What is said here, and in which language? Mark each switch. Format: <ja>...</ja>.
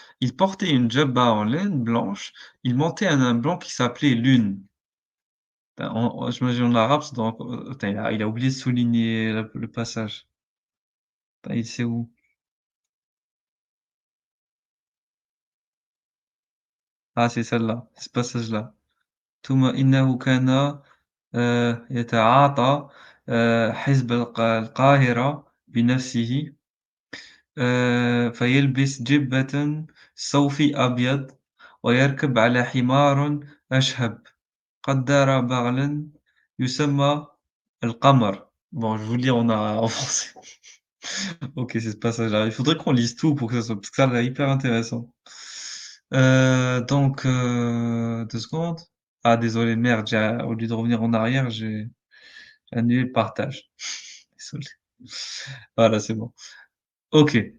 <fr>Il portait une djebba en laine blanche, il montait un nain blanc qui s'appelait Lune. J'imagine en arabe, c'est dans attends, il a oublié de souligner le passage. Attends, il sait où? Ah, c'est celle-là, c'est ce passage-là.</fr> <ar>ثم إنه كان يتعاطى حزب القاهرة بنفسه فيلبس جبة صوفي أبيض ويركب على حمار أشهب قدر بغلا يسمى القمر.</ar> <fr>Bon, je vous le lis en français. Ok, c'est ce passage-là. Il faudrait qu'on lise tout pour que ça soit, parce que ça a l'air hyper intéressant. Donc, 2 secondes. Ah, désolé, merde, au lieu de revenir en arrière, j'ai annulé le partage. Désolé. Voilà, c'est bon. Ok.</fr>